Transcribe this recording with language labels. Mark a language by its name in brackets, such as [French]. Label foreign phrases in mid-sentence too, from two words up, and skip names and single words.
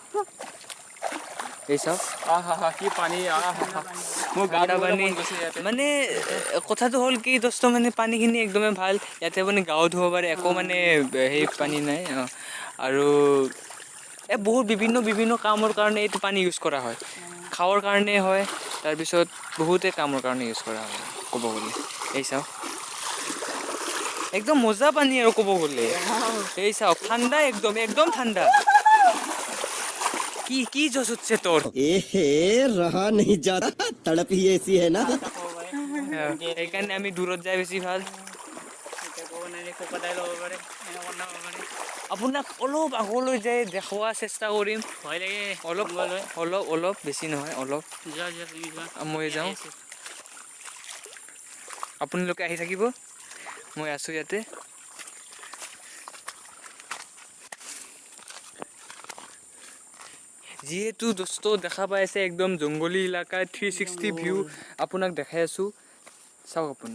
[Assamese] এই চাওক কি পানী মোৰ গা পানী মানে কথাটো হ'ল কি দোস্ত মানে পানীখিনি একদমেই ভাল ইয়াতে মানে গাও ধুব পাৰে একো মানে সেই পানী নাই আৰু বহুত বিভিন্ন কামৰ কাৰণে এইটো পানী ইউজ কৰা হয় খাৱাৰ কাৰণে হয় তাৰপিছত বহুতে কামৰ কাৰণে ইউজ কৰা হয় ক'ব গ'লে এই চাওক একদম মজা পানী আৰু ক'ব গ'লে এই চাওক ঠাণ্ডা একদম একদম ঠাণ্ডা কি কি জছ উঠছে তোৰ [Hindi] एहे रहा नहीं जाता तड़प ही ऐसी है ना [Assamese] সেইকাৰণে আমি দূৰত যাই বেছি ভাল আপোনাক অলপ আগলৈ যাই দেখুওৱা চেষ্টা কৰিম ভয় লাগে অলপ অলপ অলপ বেছি নহয় অলপ যোৱা যোৱা তুমি যোৱা মই যাওঁ আপোনালোকে আহি থাকিব মই আছোঁ ইয়াতে যিহেতু দোস্ত দেখা পাই আছে একদম জংগলী এলেকা 360 ভিউ আপোনাক দেখাই আছোঁ চাওক আপুনি